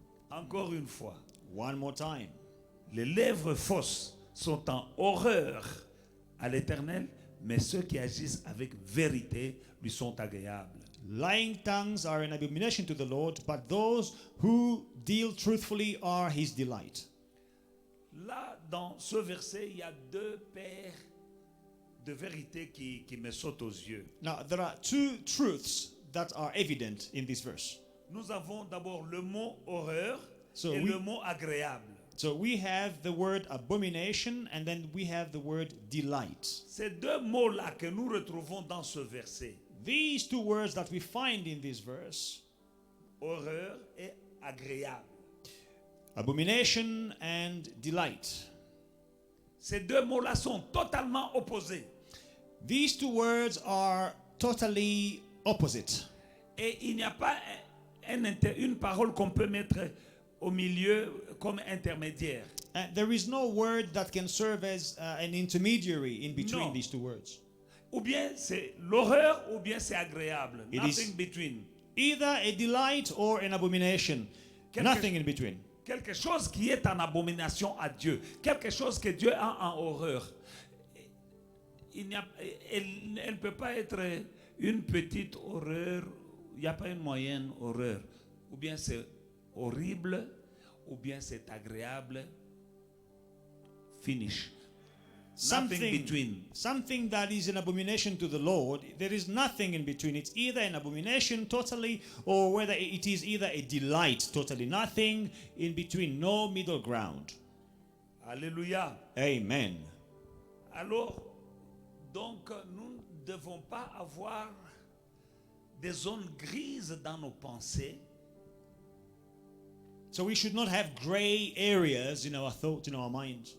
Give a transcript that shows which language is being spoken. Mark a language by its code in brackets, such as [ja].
[fr] Encore une fois, [en] One more time. [fr] les lèvres fausses sont en horreur à l'Éternel, mais ceux qui agissent avec vérité lui sont agréables. [en] Lying tongues are an abomination to the Lord, but those who deal truthfully are his delight. [fr] Là, dans ce verset, il y a 2 paires de vérités qui me sautent aux yeux. [en] Now, there are 2 truths that are evident in this verse. [fr] Nous avons d'abord le mot horreur [en] So [fr] et [en] we- [fr] le mot agréable. [en] So we have the word abomination and then we have the word delight. [fr] Ces 2 mots-là que nous retrouvons dans ce verset, [en] These 2 words that we find in this verse, [fr] horreur et agréable. [en] abomination and delight, [fr] Ces 2 mots-là sont totalement opposés. [en] these 2 words are totally opposite. [fr] Et il n'y a pas une parole qu'on peut mettre au milieu comme intermédiaire. [en] And there is no word that can serve as an intermediary in between No. these 2 words. [fr] Ou bien c'est l'horreur ou bien c'est agréable. [en] It Nothing is- between. Either a delight or an abomination. Nothing in between. [fr] Quelque chose qui est en abomination à Dieu. Quelque chose que Dieu a en horreur. Elle ne peut pas être une petite horreur. Il n'y a pas une moyenne horreur. Ou bien c'est horrible, ou bien c'est agréable. Finish. [en] Nothing between. something that is an abomination to the Lord, there is nothing in between. It's either an abomination totally, or whether it is either a delight totally. Nothing in between, no middle ground. [fr] Alléluia. [en] Amen. [fr] Alors, donc, nous ne devons pas avoir des zones grises dans nos pensées. [en] So we should not have gray areas in our thoughts, in our minds.